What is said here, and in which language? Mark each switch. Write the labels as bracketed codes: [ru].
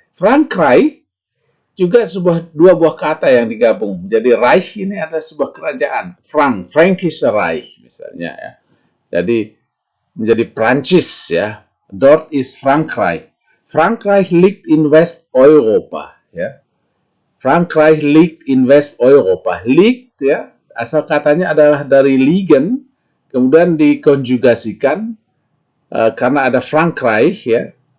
[id] Frankreich juga dua buah kata yang digabung. Jadi Reich ini adalah sebuah kerajaan. Frankisch Reich misalnya ya. Jadi menjadi Prancis ya. [de] Dort ist Frankreich. Frankreich liegt in Westeuropa ya. Frankreich liegt in Westeuropa. [id] Liegt ya, asal katanya adalah dari liegen, kemudian dikonjugasikan karena ada Frankreich ya.